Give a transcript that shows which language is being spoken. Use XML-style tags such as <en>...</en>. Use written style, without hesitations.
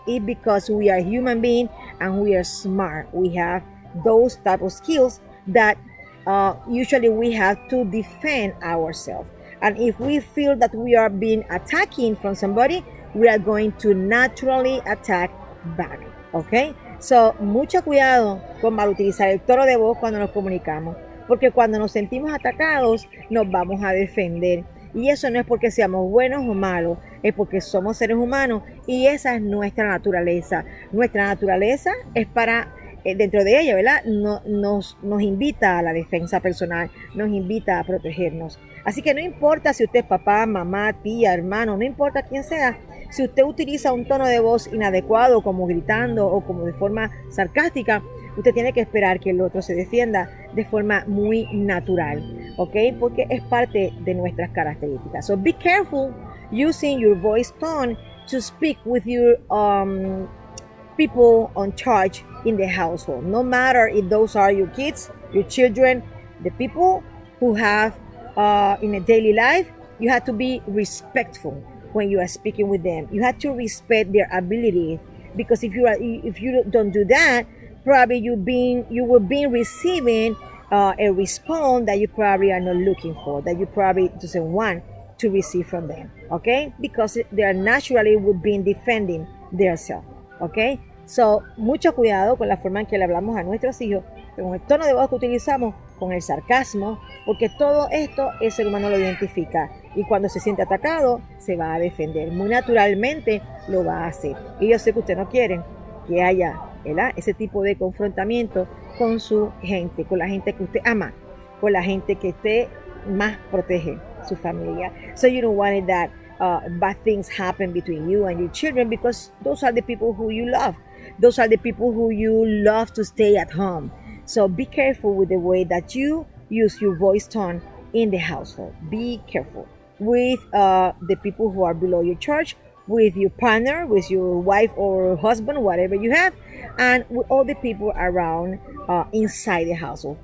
<en>It's because we are human being and we are smart. We have those type of skills that usually we have to defend ourselves. And if we feel that we are being attacking from somebody, we are going to naturally attack back. Okay?</en> <es>So, mucho cuidado con mal utilizar el tono de voz cuando nos comunicamos. Porque cuando nos sentimos atacados, nos vamos a defender. Y eso no es porque seamos buenos o malos, es porque somos seres humanos y esa es nuestra naturaleza. Nuestra naturaleza es para, dentro de ella, ¿verdad? Nos invita a la defensa personal, nos invita a protegernos. Así que no importa si usted es papá, mamá, tía, hermano, no importa quién sea, si usted utiliza un tono de voz inadecuado, como gritando o como de forma sarcástica, usted tiene que esperar que el otro se defienda de forma muy natural, ¿ok? Porque es parte de nuestras características.</es> <en>So be careful using your voice tone to speak with your people on charge in the household. No matter if those are your kids, your children, the people who have in a daily life, you have to be respectful when you are speaking with them. You have to respect their ability, because if you don't do that, probably you will be receiving a response that you probably are not looking for, that you probably doesn't want to receive from them, okay? Because they are naturally would be defending themselves, okay?</en> <es>So, mucho cuidado con la forma en que le hablamos a nuestros hijos, con el tono de voz que utilizamos, con el sarcasmo, porque todo esto el ser humano lo identifica y cuando se siente atacado se va a defender, muy naturalmente lo va a hacer. Y yo sé que usted no quiere que haya, ¿verdad?, ese tipo de confrontamiento con su gente, con la gente que usted ama, con la gente que usted más protege, su familia.</es> <en>So you don't want that bad things happen between you and your children, because those are the people who you love. Those are the people who you love to stay at home. So be careful with the way that you use your voice tone in the household. Be careful with the people who are below your charge, with your partner, with your wife or husband, whatever you have, and with all the people around inside the household.</en>